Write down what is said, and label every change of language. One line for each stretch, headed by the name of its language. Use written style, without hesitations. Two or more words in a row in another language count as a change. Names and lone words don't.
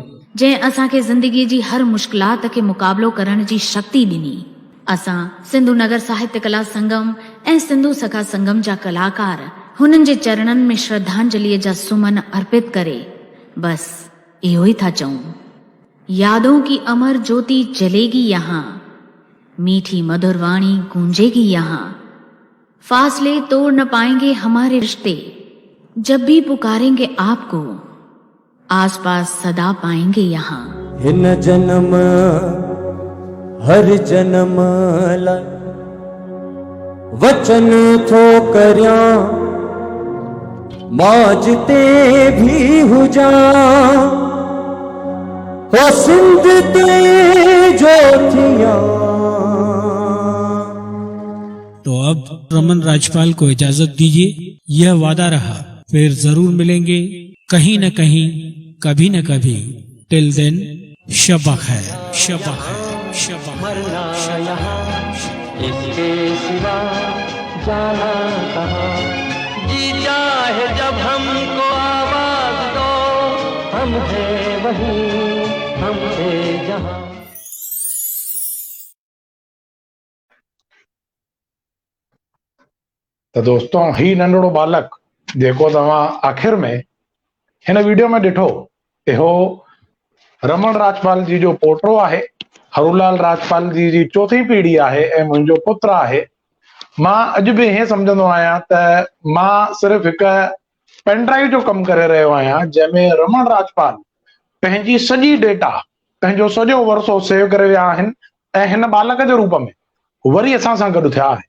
Sindhi: जंहिं असांखे ज़िंदगीअ जी हर मुश्किलात खे मुक़ाबिलो करण जी शक्ति ॾिनी। असां सिंधू नगर साहित्य कला संगम ऐं सिंधू सखा संगम जा कलाकार हुननि जे चरणनि में श्रद्धांजलिअ जा सुमन अर्पित करे बस इहो ही था चऊं।
Hindi: यादों की अमर ज्योति जलेगी यहाँ, मीठी मधुर वाणी गूंजेगी यहाँ, फासले तोड़ न पाएंगे हमारे रिश्ते, जब भी पुकारेंगे आपको आसपास सदा पाएंगे यहाँ।
Sindhi: हिन जन्म हर जन्म लाइ वचन थो करियां, मौज ते भी हुजां, हो सिंध ते जो थियां।
Hindi: तो अब रमन राजपाल को इजाजत दीजिए। यह वादा रहा, फिर जरूर मिलेंगे कहीं न कहीं, कभी न कभी।
English: till then
Hindi: शब खैर, शब खैर, शब खैर। मरना यहाँ इसके सिवा जाना कहाँ, जी चाहे जब हमको आवाज दो, हम है वहीं, हम है जहाँ।
Sindhi: तो दोस्तों, ही नंढड़ो बालक जेको तव्हां आख़िर में हिन वीडियो में ॾिठो, इहो रमन राजपाल जी जो पोटो आहे। हरूलाल राजपाल जी चौथी पीढ़ी आहे ऐं मुंहिंजो पुत्र आहे। मां अॼु बि हीअं सम्झंदो आहियां त मां सिर्फ़ हिकु
English: pen drive
Sindhi: जो कमु करे रहियो आहियां, जंहिंमें रमन राजपाल पंहिंजी सॼी डेटा, पंहिंजो सॼो वरसो सेव करे विया आहिनि ऐं हिन बालक जे रूप में वरी असां सां गॾु थिया आहिनि।